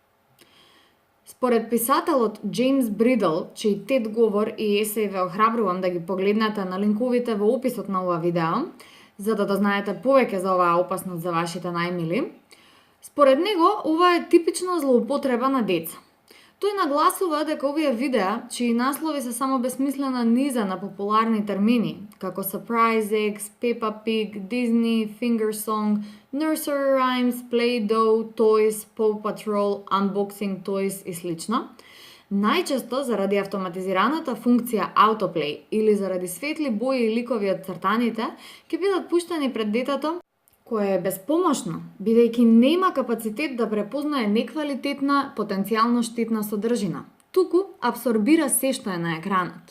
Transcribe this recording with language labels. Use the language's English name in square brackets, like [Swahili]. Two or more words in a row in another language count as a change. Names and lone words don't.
[Macedonian] Според писателот Джеймс Бридл, чиј TED говор и есеј ве охрабрувам да ги погледнете на линковите во описот на ова видео, за да дознаете повеќе за оваа опасност за вашите најмили, според него ова е типична злоупотреба на деца. Тој нагласува дека овие видеа, чии наслови се само безсмислена низа на популарни термини, како Surprise Eggs, Peppa Pig, Disney, Fingersong, Nursery Rhymes, Play-Doh, Toys, Paw Patrol, Unboxing Toys и слично, најчесто заради автоматизираната функција Autoplay или заради светли бои и ликови од цртаните, ќе бидат пуштени пред детето кое е безпомошно, бидејќи нема капацитет да препознае неквалитетна, потенцијално штетна содржина, туку абсорбира се што е на екранот.